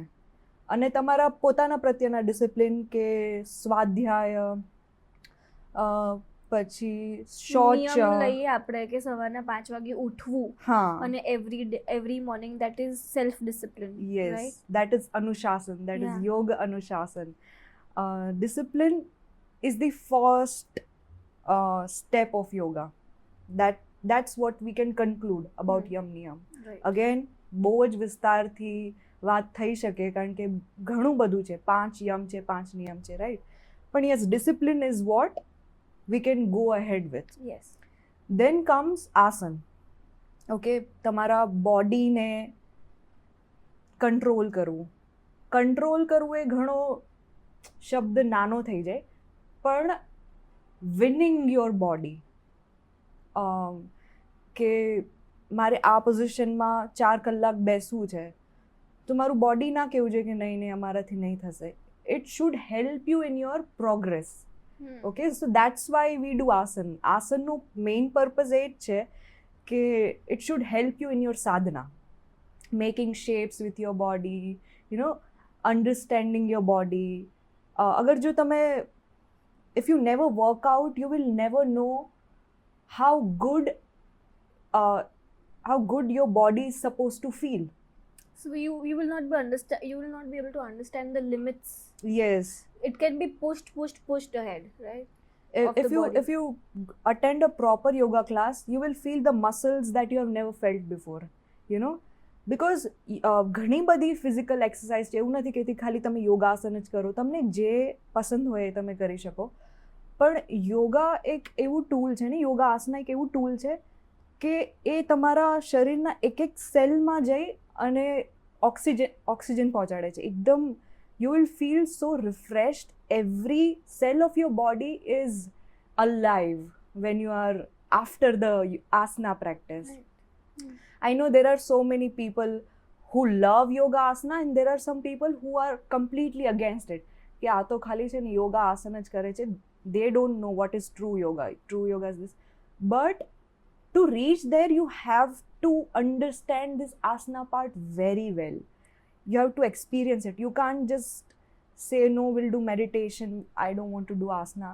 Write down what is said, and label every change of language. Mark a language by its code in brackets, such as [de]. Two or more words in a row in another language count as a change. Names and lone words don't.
[gu] અને તમારા પોતાના પ્રત્યેના ડિસિપ્લિન, કે સ્વાધ્યાય, પછી શૌચ. નિયમ લઈએ આપણે કે સવારના 5 વાગે ઉઠવું, હા, [en] અને every morning, that is self discipline. yes, that is અનુશાસન, that is યોગ અનુશાસન. discipline is the first step of yoga. That's what we can conclude about yam niyam. Right. Again, [gu] બહુ જ વિસ્તારથી વાત થઈ શકે, કારણ કે ઘણું બધું છે. 5 યમ છે, 5 નિયમ છે, રાઈટ. પણ [en] yes, discipline is what we can go ahead with. Yes. Then comes asan. [gu] Okay, તમારા બોડીને કંટ્રોલ કરવું. કંટ્રોલ કરવું એ ઘણો શબ્દ નાનો થઈ જાય, પણ [en] winning your body, [gu] કે મારે આ પોઝિશનમાં 4 કલાક બેસવું છે, તો મારું બોડી ના કહેવું જોઈએ કે નહીં નહીં અમારાથી નહીં થશે. [en] it should help you in your progress. okay, so that's why we do asan. આસનનું main purpose [gu] એ જ છે કે [en] it should help you in your સાધના, making shapes with your body, you know, understanding your body. [gu] અગર જો તમે, [en] if you never work out, you will never know how good your body is supposed to feel. So you will not be able to understand the limits. Yes. It can be pushed ahead, right? If you attend a proper yoga class, you will feel the muscles that you have never felt before, you know, because [gu] ઘણી બધી ફિઝિકલ એક્સરસાઇઝ છે. એવું નથી કહેતી ખાલી તમે યોગાસન જ કરો, તમને જે પસંદ હોય એ તમે કરી શકો. પણ યોગા એક એવું ટૂલ છે ને, યોગા આસના એક એવું ટૂલ છે કે એ તમારા શરીરના એક સેલમાં જઈ અને ઓક્સિજન પહોંચાડે છે. [en] એકદમ you will feel so refreshed. Every cell of your body is alive when you are after the asana practice. Right. I know there are so many people who love yoga asana, and there are some people who are completely against it, [gu] કે આ તો ખાલી છે ને યોગા આસન જ કરે છે. [en] They don't know what is true yoga. True yoga is this. But to reach there, you have to understand this asana part very well. You have to experience it. You can't just say, no, we'll do meditation, I don't want to do asana.